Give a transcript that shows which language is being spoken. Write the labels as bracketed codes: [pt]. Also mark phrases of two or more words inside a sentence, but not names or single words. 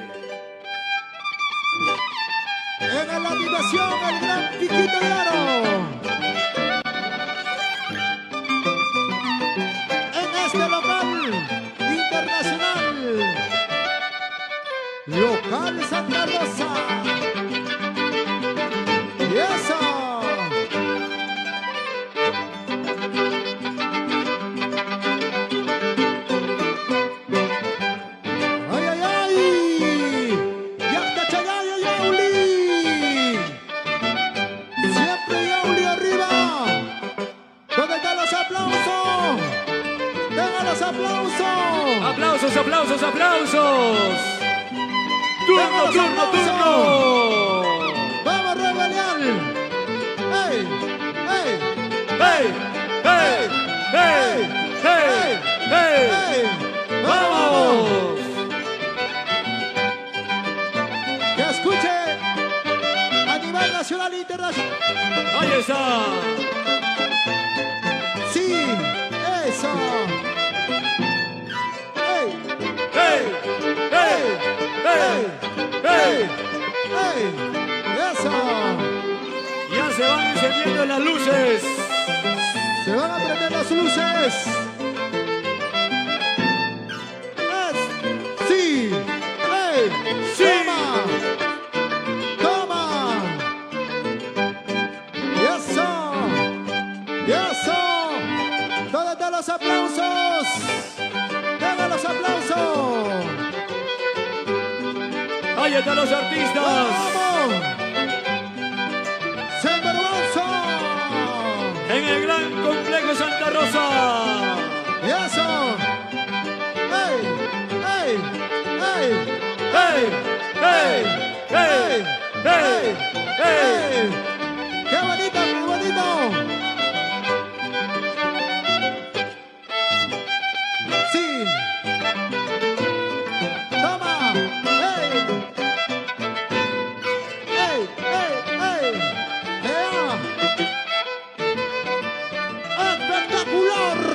[es] En la animación, el gran Piquito de Oro. En este local internacional. Local Santa Rosa. Y eso. ¡Ay, ay, ay! [qu] ¡Yacta Chagaya, [es] Yauli! ¡Siempre Yauli arriba! ¿Dónde están los aplausos? ¡Tengan los aplausos! Aplausos, aplausos, aplausos. Turno, Vamos, turno, aplausos. turno. ¡Vamos, Rebelial! ¡Ey! ¡Ey! ¡Hey! ¡Hey! ¡Hey! ¡Hey! ¡Hey! ¡Ey! ¡Vamos! ¡Que escuche! A nivel nacional e internacional. ¡Ahí está! ¡Sí! ¡Eso! ¡Ey! ¡Hey! ¡Hey! ¡Hey! ¡Hey! ¡Ey! ¡Eso! Ya se van encendiendo las luces. ¡Se van a prender las luces! ¡Sí! ¡Ey! Sí. ¡Toma! ¡Toma! ¡Y eso! ¡Y eso! ¿Dónde están los aplausos? ¡Tengan los aplausos! Ahí están los artistas. ¡Vamos! ¡Sinvergüenza! En el gran complejo Santa Rosa. ¡Y eso! ¡Ey! ¡Ey! ¡Ey! ¡Hey! ¡Hey! ¡Hey! ¡Hey! ¡Hey! ¡Ey! ¡Qué bonito, qué bonito! ¡Sí! ¡Toma! ¡Ey! ¡Ey! ¡Ey! ¡Ey! ¡Ea! ¡Espectacular!